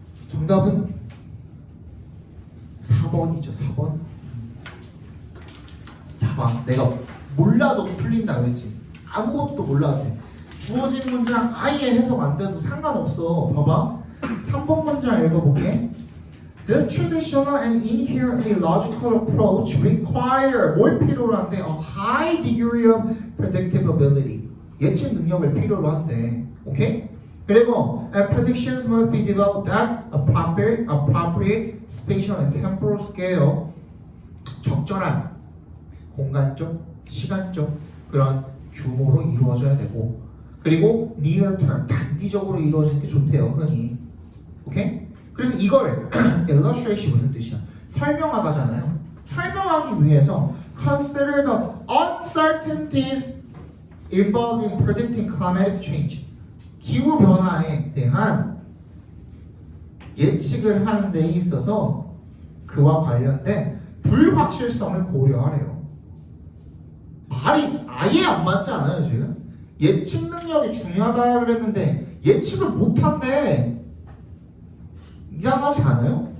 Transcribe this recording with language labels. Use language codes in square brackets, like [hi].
[ko] 정답은 4번이죠. 4번. 자, 내가 몰라도 풀린다 그랬지. 아무것도 몰라도 돼. 주어진 문장 아예 해석 안 돼도 상관없어. 봐봐. 3번 문장 읽어볼게. [en] This traditional and inherently logical approach require [ko] 뭘 필요로 한대? [en] A high degree of predictability. [ko] 예측 능력을 필요로 한대. 오케이? 그리고 [en] and predictions must be developed at appropriate spatial and temporal scale. [ko] 적절한 공간적, 시간적 그런 규모로 이루어져야 되고, 그리고 near term, 단기적으로 이루어지는 게 좋대요, 흔히. 오케이? 그래서 이걸 illustration 무슨 뜻이야? 설명하다잖아요. 설명하기 위해서 [en] consider the uncertainties involved in predicting climatic change. [ko] 기후 변화에 대한 예측을 하는 데 있어서 그와 관련된 불확실성을 고려하래요. 말이 아예 안 맞지 않아요, 지금? 예측 능력이 중요하다 그랬는데 예측을 못한대. 이상하지 않아요?